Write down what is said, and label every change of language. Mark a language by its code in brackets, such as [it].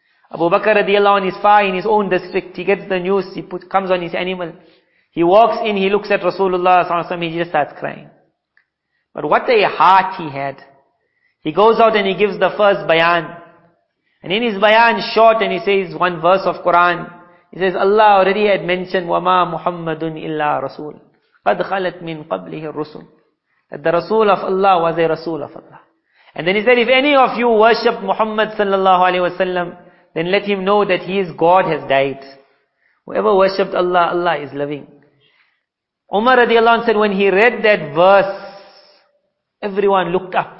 [en] Abu Bakr radiallahu anh is far in his own district. He gets the news. Comes on his animal. He walks in. He looks at Rasulullah sallallahu alaihi wasallam. He just starts crying. But what a heart he had. He goes out and he gives the first bayan. And in his bayan short, and he says one verse of Quran. He says, Allah already had mentioned, [ar] وَمَا مُحَمَّدٌ إِلَّا رَسُولٌ قَدْ خَلَتْ مِنْ قَبْلِهِ الرُّسُلُ. [en] That the Rasul of Allah was a Rasul of Allah. And then he said, if any of you worship Muhammad sallallahu alayhi wasallam, then let him know that his God has died. Whoever worshipped Allah, Allah is living. Umar radiallahu anh said, when he read that verse, everyone looked up.